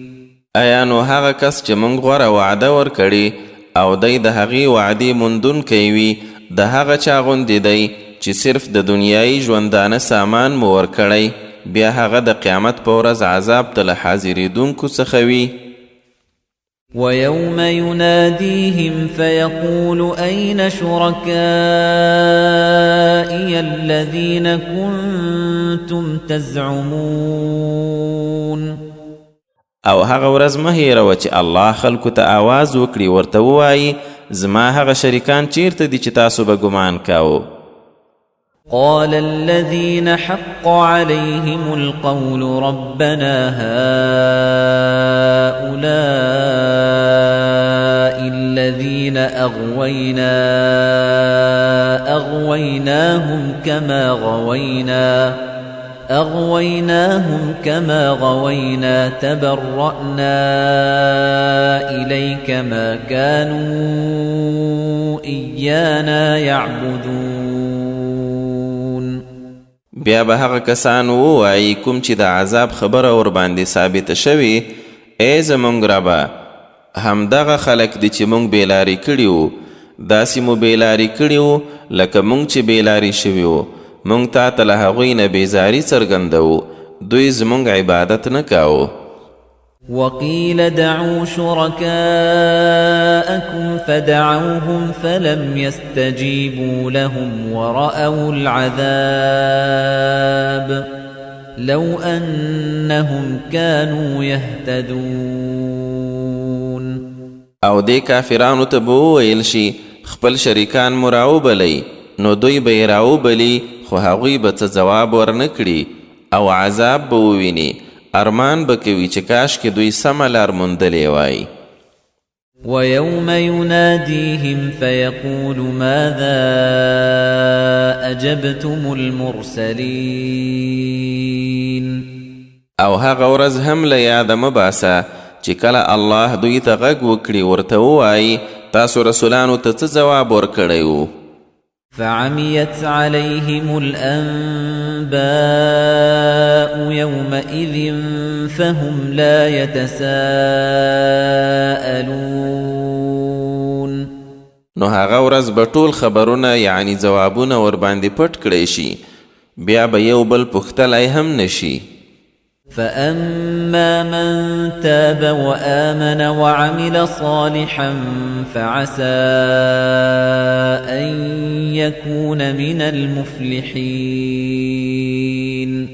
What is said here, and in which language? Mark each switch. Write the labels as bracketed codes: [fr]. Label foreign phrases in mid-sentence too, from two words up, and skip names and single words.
[ps] آیا نو هغه کس چې موږ غوره وعده ورکړي او دی د هغې وعدې موندونکی وي د هغه چا غوندې دی چې صرف د دنیایي ژوندانه سامان مو ورکړی بیا هغه د قیامت په ورځ عذاب ته له حاضرېدونکو څخه وي [ar] ويوم يناديهم فيقول أين شركائي الذين كنتم تزعمون [ps] او هغه ورځ مه هېروه چې الله خلکو ته آواز وکړي ورته ووایي زما هغه شریکان چیرته دي چې تاسو به ګمان کاوه؟ [ar] قال الذين حق عليهم القول ربنا هؤلاء الذين أغويناهم كما غوينا تبرأنا إليك ما كانوا إيانا يعبدون. [ps] بیا به هغه کسان ووایي کوم چې د عذاب خبره ورباندې ثابته شوې، ای زموږ ربه، همدغه خلک دي چې موږ بېلارې کړي وو، داسې مو بېلارې کړي وو لکه موږ چې بېلارې شوي وو. موږ تا ته له هغوی نه بېزاري څرګندوو، دوی زموږ عبادت نه کاوه. [ar] وقيل دعوا شركاءكم فدعوهم فلم يستجيبوا لهم ورأوا العذاب لو أنهم كانوا يهتدون. [ps] او دې کافرانو ته به وویل شي خپل شریکان مو راوبلئ، نو دوی به یې راوبلي خو هغوی به څه ځواب ورنه کړي او عذاب به وویني. ارمان به کوي چې کاشکې دوی سمه لار موندلې وای. [ar] ويوم يناديهم فيقول ماذا أجبتم المرسلين. [ps] او هغه ورځ هم له یاده مه باسه چې کله الله دوی ته غږ وکړي ورته ووایي تاسو رسولانو ته څه ځواب ورکړی وو. [ar] فعميت عليهم الأنباء يومئذ فهم لا يتساءلون. [ps] نو هغه ورځ به ټول خبرونه یعنی ځوابونه ورباندې پټ کړی شي، بیا به یو بل پوښتلی هم نشي. [ar] فأما من تاب وآمن وعمل صالحا فعسى أن يكون من المفلحين.